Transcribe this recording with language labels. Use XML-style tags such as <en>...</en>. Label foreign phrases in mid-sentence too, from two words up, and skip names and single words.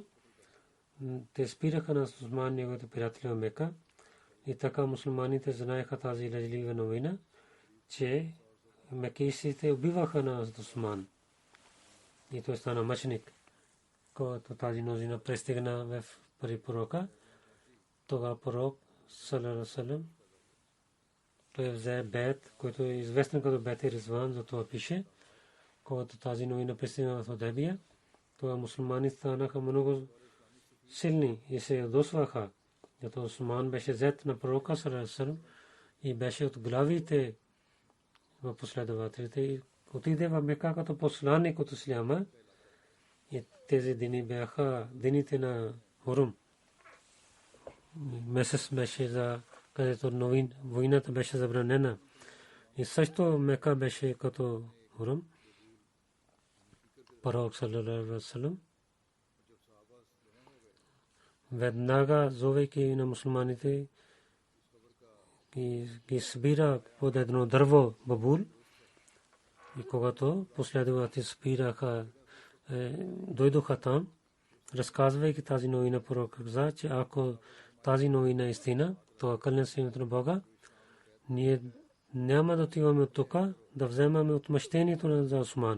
<bg>Те спираха на Усман, неговите приятели в Мека, и така мусулманите знаеха тази лъжлива новина, че мекийците убиваха на Усман. И той стана мъченик. Когато тази новина пристигна в пророка, тогава пророк</bg> <ar>صلى الله عليه وسلم</ar> <bg>той взе бейт, който е известен като бейт Ризван, за това пише. Когато тази новина пристигна в Худайбия, тогава мусулманите станаха много силни и се ядосваха. Зато Усман беше взет на пророка</bg> <ar>صلى الله عليه وسلم</ar> <bg>и беше от главите в последователите и отиде в Мека като посланник от исляма. И тези дни бяха дините на Хурум. Месец беше за където войната беше забранена. И също Мека беше като Хурум. Пророк</bg> <ar>صلى الله عليه وسلم</ar> <bg>веднага зовейки на мусулманите ги събира под едно дърво бабул. И когато последователите спираха, дойдоха там, разказвайки тази новина, пророк каза, че ако тази новина е истина, то кълня се името на Бога, ние няма да отиваме от тук, да вземаме отмъщението за Усман.</bg>